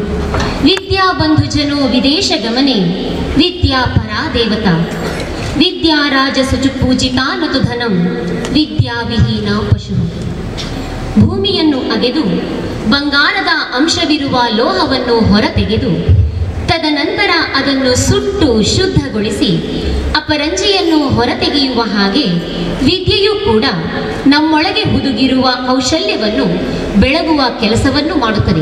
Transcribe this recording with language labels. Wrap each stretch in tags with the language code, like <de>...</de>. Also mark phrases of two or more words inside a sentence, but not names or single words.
<sa>विद्या बंधुजनो विदेश गमने विद्या परा देवता विद्या राजसुचु पूजिता नतु धनं विद्या विहीನ ಪಶು</sa> <kn>ಭೂಮಿಯನ್ನು ಅಗೆದು ಬಂಗಾರದ ಅಂಶವಿರುವ ಲೋಹವನ್ನು ಹೊರತೆಗೆದು ತದನಂತರ ಅದನ್ನು ಸುಟ್ಟು ಶುದ್ಧಗೊಳಿಸಿ ಅಪರಂಜಿಯನ್ನು ಹೊರತೆಗೆಯುವ ಹಾಗೆ ವಿದ್ಯೆಯೂ ಕೂಡ ನಮ್ಮೊಳಗೆ ಹುದುಗಿರುವ ಕೌಶಲ್ಯವನ್ನು ಬೆಳಗುವ ಕೆಲಸವನ್ನು ಮಾಡುತ್ತದೆ.</kn>